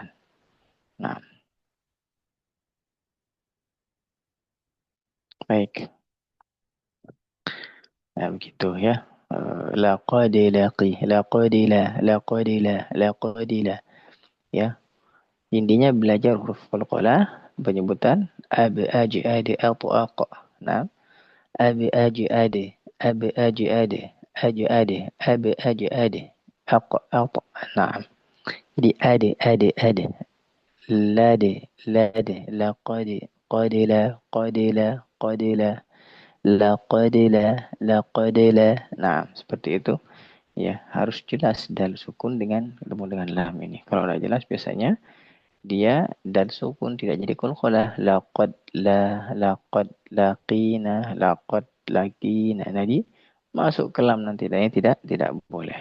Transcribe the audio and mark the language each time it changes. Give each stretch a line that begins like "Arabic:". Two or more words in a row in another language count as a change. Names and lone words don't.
Indonesian: Nah, baik. Nah, begitu, ya. Laqadila. Ya. Intinya belajar huruf qalqalah, penyebutan ab aji ade atau aqa. Nah, ab aji ade, ab aji ade, aji ade, ab aji ade, aqa aqa. Nah, jadi ade, lade, laqadi, qadila, laqadila. Nah, seperti itu. Ya, harus jelas dal sukun dengan ketemu dengan lam ini. Kalau udah jelas biasanya dia dal sukun tidak jadi qalqalah.
Arabic: Laqad laqina, laqad laqina.
Indonesian: Jadi masuk ke lam nanti, dan ini tidak boleh.